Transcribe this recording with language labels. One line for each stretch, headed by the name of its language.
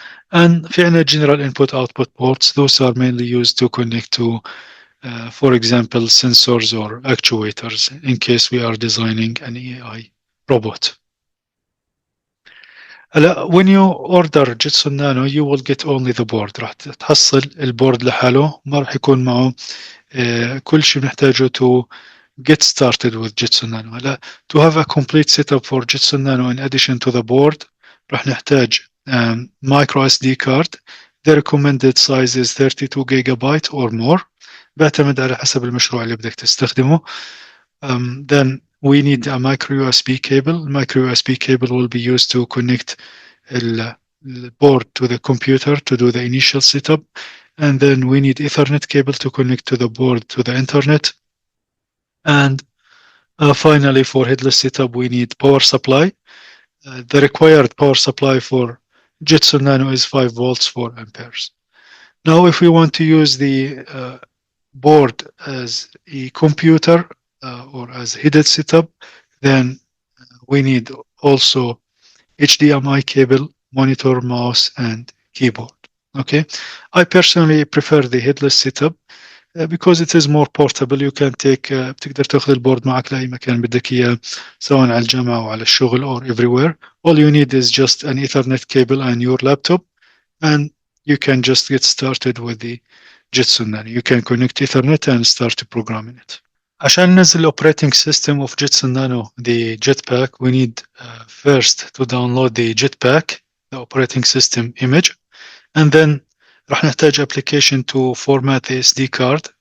English: And
Arabic: في عندنا
English: general input output ports. Those are mainly used to connect to for example sensors or actuators in case we are designing an AI robot. When you order Jetson Nano, you will get only the board.
Arabic: راح تحصل البورد لحاله، ما راح يكون معه كل شيء بنحتاجه
English: to get started with Jetson Nano.
Arabic: هلا
English: to have a complete setup for Jetson Nano in addition to the board
Arabic: راح نحتاج
English: micro SD card. The recommended size is 32 gigabyte or more.
Arabic: بيعتمد على حسب المشروع اللي بدك تستخدمه.
English: Then we need a micro USB cable. Micro USB cable will be used to connect the board to the computer to do the initial setup. And then we need Ethernet cable to connect to the board to the internet. And finally, for headless setup, we need power supply. The required power supply for Jetson Nano is 5 volts 4 amperes. Now, if we want to use the board as a computer or as a headed setup, then we need also HDMI cable, monitor, mouse, and keyboard. Okay, I personally prefer the headless setup because it is more portable. You can take
Arabic: بتقدر تاخذ البورد معك لأي مكان بدك إياه، سواء على الجامعة أو على الشغل
English: or everywhere. All you need is just an Ethernet cable and your laptop, and you can just get started with the Jetson Nano. You can connect Ethernet and start programming it.
Arabic: عشان ننزل
English: operating system of Jetson Nano, the JetPack, we need first to download the JetPack, the operating system image, and then
Arabic: راح نحتاج
English: application to format the SD card.